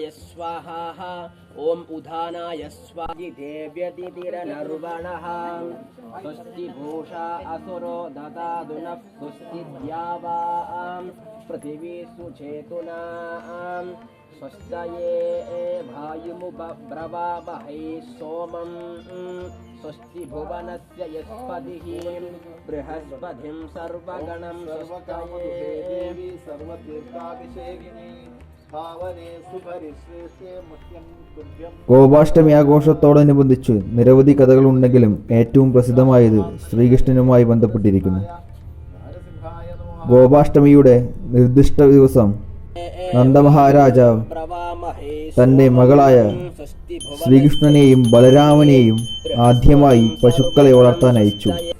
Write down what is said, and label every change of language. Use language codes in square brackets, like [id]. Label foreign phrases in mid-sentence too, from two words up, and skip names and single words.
[sa] स्वाहा ॐ उदानाय स्वादिदेव्यतिरनर्वणः स्वस्ति भूषा असुरो ददातुनः स्वस्ति द्यावां पृथिवी सुचेतुनां स्वस्तये भायुमुपब्रवावहै सोमं स्वस्ति भुवनस्य यस्पतिः बृहस्पतिं सर्वगणं स्वस्तये [ml] ഗോപാഷ്ടമി ആഘോഷത്തോടനുബന്ധിച്ച് നിരവധി കഥകളുണ്ടെങ്കിലും ഏറ്റവും പ്രസിദ്ധമായത് ശ്രീകൃഷ്ണനുമായി ബന്ധപ്പെട്ടിരിക്കുന്നു. ഗോപാഷ്ടമിയുടെ നിർദ്ദിഷ്ട ദിവസം നന്ദമഹാരാജാവ് തന്റെ മകളായ ശ്രീകൃഷ്ണനെയും ബലരാമനെയും ആദ്യമായി പശുക്കളെ വളർത്താൻ അയച്ചു.